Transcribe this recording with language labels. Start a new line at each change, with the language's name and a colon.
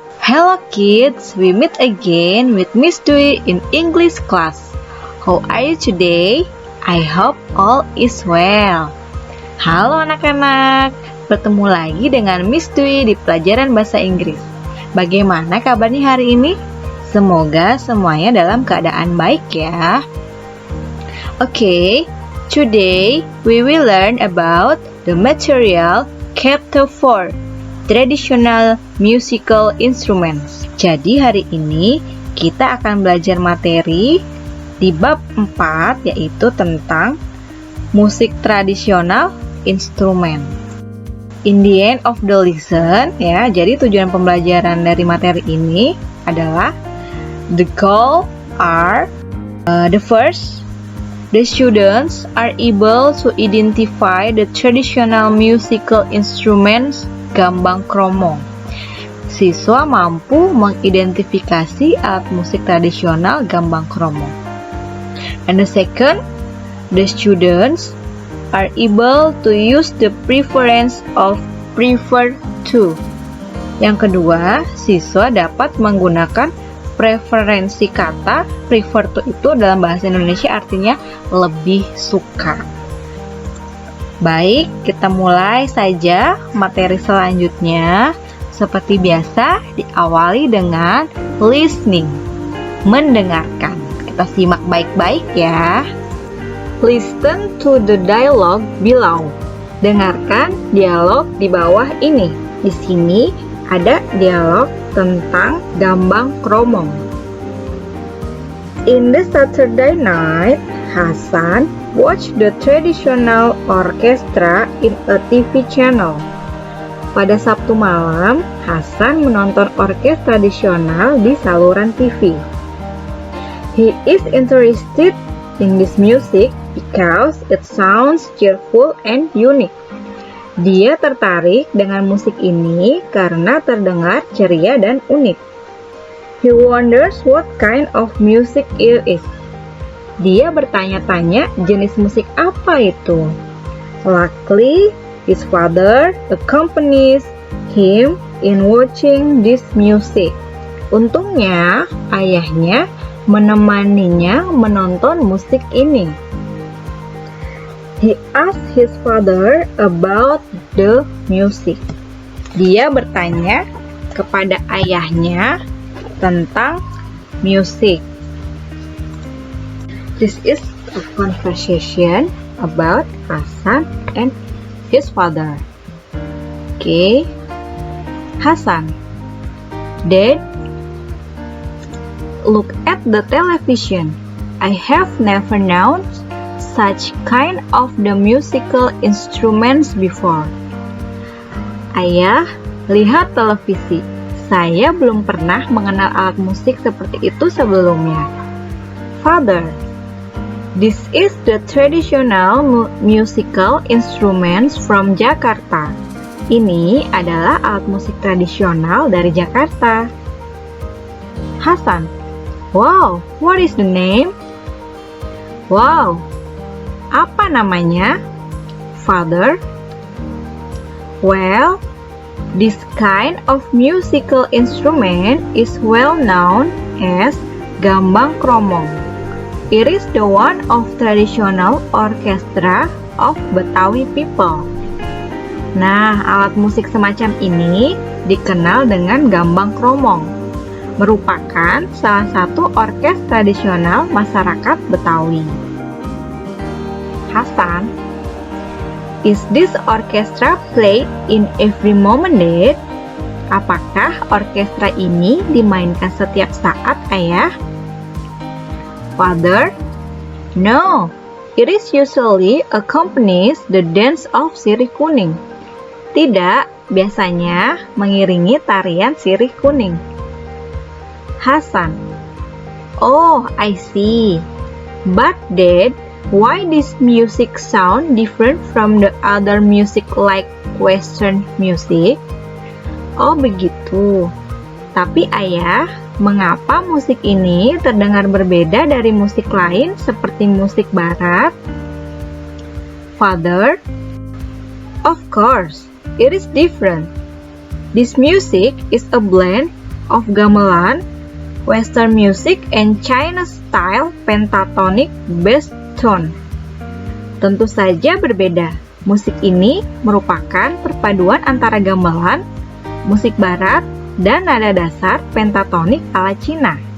English: Hello kids, we meet again with Miss Dwi in English class. How are you today? I hope all is well.
Indonesian: Halo anak-anak, bertemu lagi dengan Miss Dwi di pelajaran bahasa Inggris. Bagaimana kabarnya hari ini? Semoga semuanya dalam keadaan baik ya. Oke.
English: Today, we will learn about the material chapter 4, traditional musical instruments.
Indonesian: Jadi hari ini kita akan belajar materi di bab 4, yaitu tentang musik tradisional instrumen.
English: In the end of the lesson,
Indonesian: ya, jadi tujuan pembelajaran dari materi ini adalah
English: the goal are the first, the students are able to identify the traditional musical instruments gambang kromong.
Indonesian: Siswa mampu mengidentifikasi alat musik tradisional gambang kromong.
English: And the second, the students are able to use the preference of prefer to.
Indonesian: Yang kedua, siswa dapat menggunakan preferensi kata. Prefer to itu dalam bahasa Indonesia artinya lebih suka. Baik, kita mulai saja materi selanjutnya. Seperti biasa, diawali dengan listening, mendengarkan. Kita simak baik-baik ya.
English: Listen to the dialogue below.
Indonesian: Dengarkan dialog di bawah ini. Di sini ada dialog tentang gambang kromong.
English: In the Saturday night, Hasan watched the traditional orchestra in a TV channel.
Indonesian: Pada Sabtu malam, Hasan menonton orkes tradisional di saluran TV.
English: He is interested in this music because it sounds cheerful and unique.
Indonesian: Dia tertarik dengan musik ini karena terdengar ceria dan unik.
English: He wonders what kind of music it is.
Indonesian: Dia bertanya-tanya jenis musik apa itu.
English: Luckily, his father accompanies him in watching this music.
Indonesian: Untungnya, ayahnya menemaninya menonton musik ini.
English: He asked his father about the music.
Indonesian: Dia bertanya kepada ayahnya tentang musik.
English: This is a conversation about Hasan and his father. Okay. Hasan, Dad, look at the television. I have never known such kind of the musical instruments before.
Indonesian: Ayah, lihat televisi. Saya belum pernah mengenal alat musik seperti itu sebelumnya.
English: Father, this is the traditional musical instruments from Jakarta.
Indonesian: Ini adalah alat musik tradisional dari Jakarta.
English: Hasan, wow, what is the name? Wow,
Indonesian: apa namanya?
English: Father, well, this kind of musical instrument is well known as gambang kromong. It is the one of traditional orchestra of Betawi people.
Indonesian: Nah, alat musik semacam ini dikenal dengan gambang kromong. Merupakan salah satu orkes tradisional masyarakat Betawi.
English: Hasan, is this orchestra played in every moment, Dad?
Indonesian: Apakah orkestra ini dimainkan setiap saat, Ayah?
English: Father, no, it is usually accompanies the dance of sirih kuning.
Indonesian: Tidak, biasanya mengiringi tarian sirih kuning.
English: Hasan, oh, I see. But Dad, why this music sound different from the other music like Western music?
Indonesian: Oh begitu. Tapi Ayah, mengapa musik ini terdengar berbeda dari musik lain seperti musik barat? Father,
English: Of course, it is different. This music is a blend of gamelan, Western music, and China-style pentatonic bass tone.
Indonesian: Tentu saja berbeda. Musik ini merupakan perpaduan antara gamelan, musik barat, dan nada dasar pentatonik ala Cina.